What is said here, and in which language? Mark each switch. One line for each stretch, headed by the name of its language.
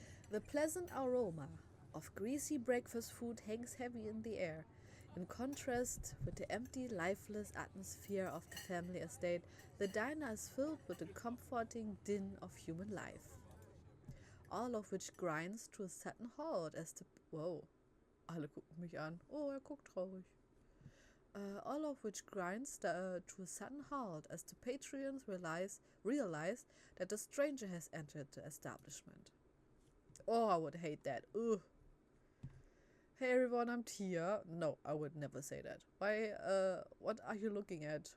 English: The pleasant aroma of greasy breakfast food hangs heavy in the air, in contrast with the empty, lifeless atmosphere of the family estate. The diner is filled with the comforting din of human life, all of which grinds to a sudden halt as the...
German: Whoa, alle gucken mich an. Oh, guckt traurig.
English: All of which grinds to a sudden halt as the patrons realize that the stranger has entered the establishment. Oh, I would hate that. Ugh. Hey everyone, I'm Tiere. No, I would never say that. Why, what are you looking at?